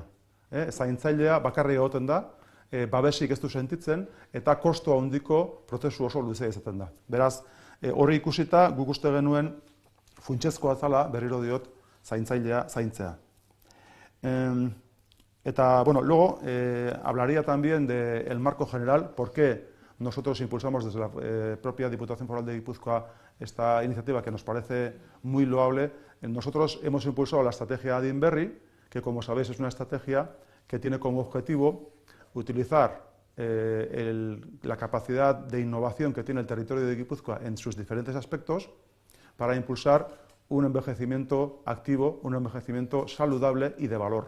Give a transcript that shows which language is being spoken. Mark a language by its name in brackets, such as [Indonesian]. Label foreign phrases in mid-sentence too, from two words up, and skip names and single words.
[Basque] Zaintzailea bakarri egoten da, babesik ez du sentitzen, eta kosto handiko prozesu oso luzea izaten da. Beraz, hori ikusita guk uste genuen funtsezkoa zala berriro diot zaintzailea zaintzea. Eta, [Spanish] luego hablaría también del marco general, por qué nosotros impulsamos desde la propia Diputación Foral de Guipúzcoa esta iniciativa que nos parece muy loable. Nosotros hemos impulsado la estrategia Adinberri, que como sabéis es una estrategia que tiene como objetivo utilizar la capacidad de innovación que tiene el territorio de Guipúzcoa en sus diferentes aspectos para impulsar un envejecimiento activo, un envejecimiento saludable y de valor.